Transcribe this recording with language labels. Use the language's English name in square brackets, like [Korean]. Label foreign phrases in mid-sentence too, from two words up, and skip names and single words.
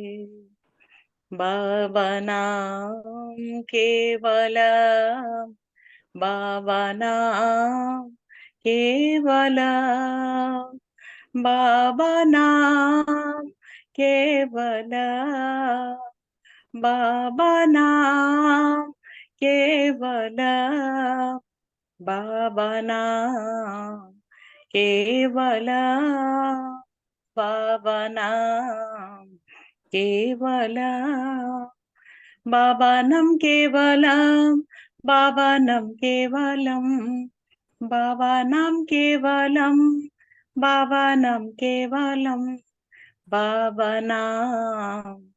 [Sanskrit] বাবা নাম কেবলম, বাবা নাম কেবলম, বাবা নাম কেবলম, বাবা নাম কেবলম, বাবা নাম केवलम, बाबा नाम केवलम, बाबा नाम केवलम, बाबा नाम केवलम, बाबा नाम केवलम, बाबा नाम केवलम, बाबा नाम